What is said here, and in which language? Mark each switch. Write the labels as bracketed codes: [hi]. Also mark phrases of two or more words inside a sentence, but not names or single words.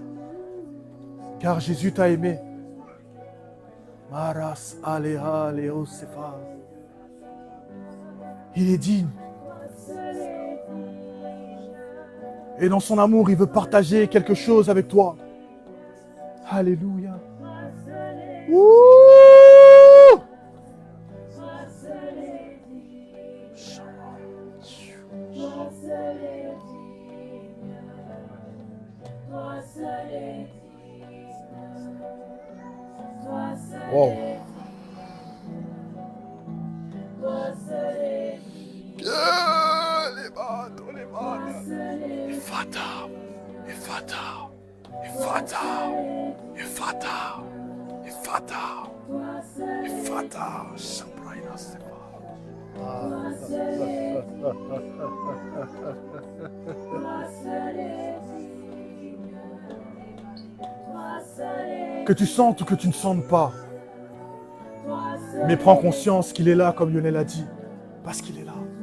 [fr] Car Jésus t'a aimé. Maras Alea Leosefa. Il est digne. Et dans son amour, il veut partager quelque chose avec toi. Alléluia. Ouh! Wow. Efata, Efata, Efata, Efata, Efata, Efata, Shambraina Sefa. Que tu sentes ou que tu ne sentes pas, mais prends conscience qu'il est là comme Lionel a dit, parce qu'il est là.